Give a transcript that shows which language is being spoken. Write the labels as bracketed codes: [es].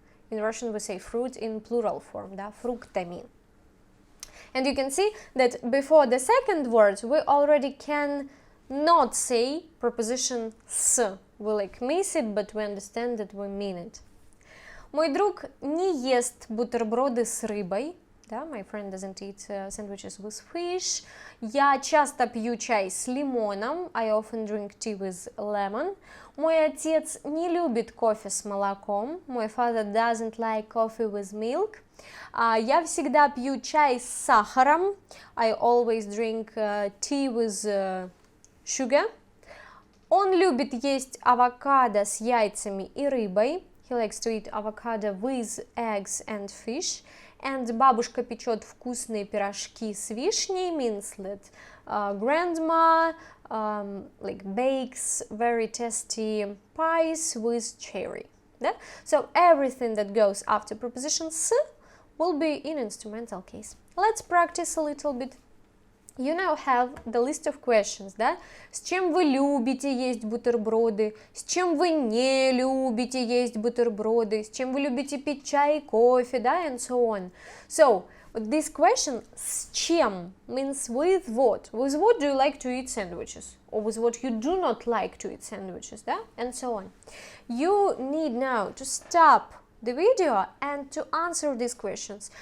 [en] In Russian we say fruit in plural form, да, фруктами. And you can see that before the second word we already can not say preposition с. We like miss it, but we understand that we mean it. [ru] Мой друг не ест бутерброды с рыбой. [en] Да, my friend doesn't eat sandwiches with fish. [ru] Я часто пью чай с лимоном. [en] I often drink tea with lemon. [ru] Мой отец не любит кофе с молоком. [en] My father doesn't like coffee with milk. [ru] Я всегда пью чай с сахаром. [en] I always drink tea with sugar. [ru] Он любит есть авокадо с яйцами и рыбой. [en] He likes to eat avocado with eggs and fish. And [ru] бабушка печет вкусные пирожки с вишней [en] means that grandma like bakes very tasty pies with cherry. Yeah? So everything that goes after preposition с will be in instrumental case. Let's practice a little bit. You now have the list of questions, да? [ru] С чем вы любите есть бутерброды? С чем вы не любите есть бутерброды? С чем вы любите пить чай и кофе, да? [en] And so on. So, this question, [ru] с чем, [en] means with what? With what do you like to eat sandwiches? Or with what you do not like to eat sandwiches, да? And so on. You need now to stop the video and to answer these questions.